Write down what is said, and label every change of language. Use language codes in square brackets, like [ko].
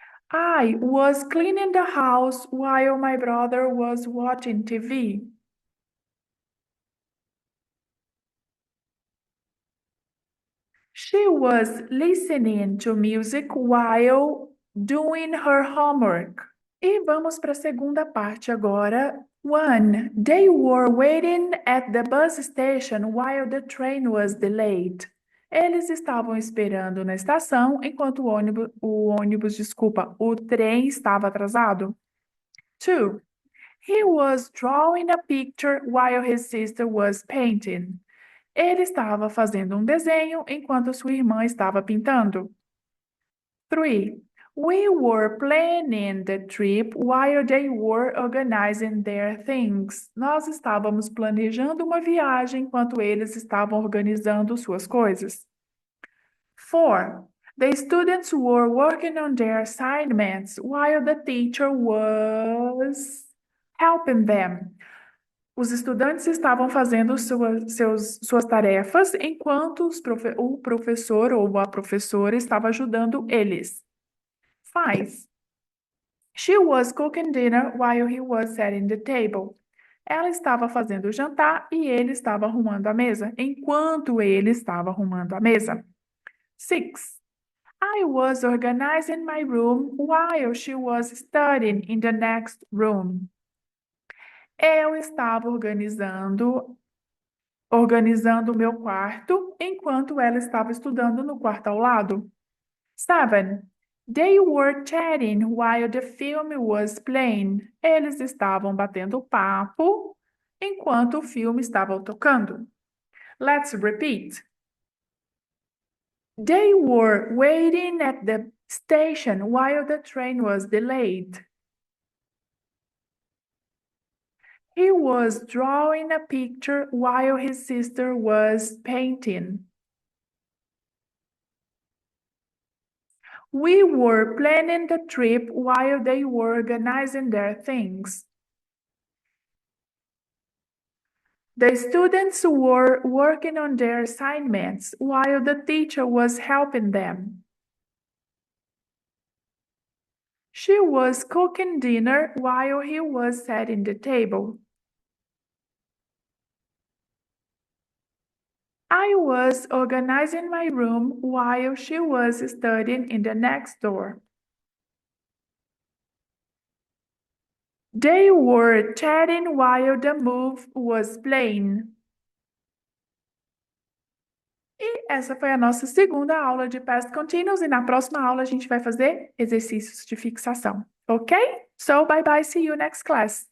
[en] I was cleaning the house while my brother was watching TV. She was listening to music while doing her homework. [pt] E vamos para a segunda parte agora. 1. [en] They were waiting at the bus station while the train was delayed. [pt] Eles estavam esperando na estação enquanto o trem estava atrasado. 2. [en] He was drawing a picture while his sister was painting. [pt] Ele estava fazendo um desenho enquanto sua irmã estava pintando. 3. [en] We were planning the trip while they were organizing their things. [pt] Nós estávamos planejando uma viagem enquanto eles estavam organizando suas coisas. 4. [en] The students were working on their assignments while the teacher was helping them. [pt] Os estudantes estavam fazendo suas tarefas enquanto o professor ou a professora estava ajudando eles. 5. [en] She was cooking dinner while he was setting the table. [pt] Ela estava fazendo o jantar e ele estava arrumando a mesa, enquanto ele estava arrumando a mesa. 6. [en] I was organizing my room while she was studying in the next room. [pt] Eu estava organizando o meu quarto enquanto ela estava estudando no quarto ao lado. 7. [en] They were chatting while the film was playing. [pt] Eles estavam batendo papo enquanto o filme estava tocando. [en] Let's repeat. They were waiting at the station while the train was delayed. He was drawing a picture while his sister was painting. We were planning the trip while they were organizing their things. The students were working on their assignments while the teacher was helping them. She was cooking dinner while he was setting the table. I was organizing my room while she was studying in the next door. They were chatting while the movie was playing. [pt] E essa foi a nossa segunda aula de past continuous e na próxima aula a gente vai fazer exercícios de fixação, ok? [en] So, bye bye, see you next class.